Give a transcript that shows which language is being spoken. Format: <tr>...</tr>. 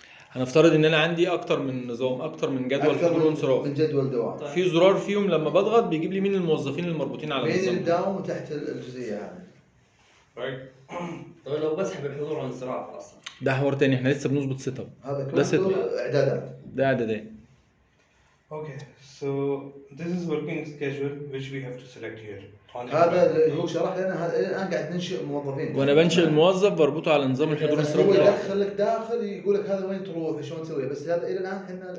<ar>هنفترض ان انا عندي اكتر من نظام، اكتر من جدول حضور وانصراف، من جدول دوام. في زرار فيهم لما بضغط بيجيب لي مين الموظفين المربوطين على النظام. مين الداوم تحت الجزئيه هذه. طيب لو بسحب الحضور والانصراف اصلا ده حوار تاني، احنا لسه بنظبط سيت اب. هذا ده سيت اب اعدادات. ده اعدادات.</ar> <en>Okay, so this is working schedule which we have to select here.</en> <ar>هذا اللي هو شرح لنا، هذا الان قاعد ننشئ موظفين. وانا بنشئ الموظف بربطه على نظام الحضور والانصراف. هو يدخلك داخل يقول لك هذا وين تروح شلون تسوي، بس هذا الى الان احنا</ar>